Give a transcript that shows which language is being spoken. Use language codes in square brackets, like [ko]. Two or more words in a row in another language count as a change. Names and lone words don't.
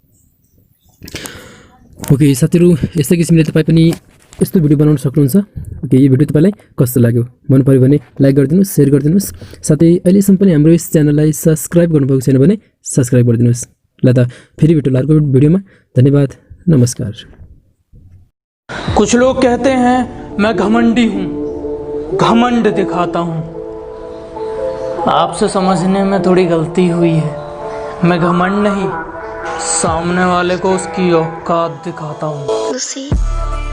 [ne] ओके साथीहरू, यस्तै किसिमले तपाईँ पनि यस्तो भिडियो बनाउन सक्नुहुन्छ। ओके, यो भिडियो तपाईँलाई कस्तो लाग्यो मन पर्यो भने लाइक गरिदिनुहोस्, सेयर गरिदिनुहोस्। साथै अहिलेसम्म पनि हाम्रो यस च्यानललाई सब्सक्राइब गर्नुभएको छैन भने सब्सक्राइब गरिदिनुहोस्। ल त फेरि भेटौँला अर्को भिडियोमा। धन्यवाद, नमस्कार। [hi] कुछ लोग कहते हैं मैं घमंडी हूँ, घमंड दिखाता हूँ। आपसे समझने में थोड़ी गलती हुई है। मैं घमंड नहीं, सामने वाले को उसकी औकात दिखाता हूँ।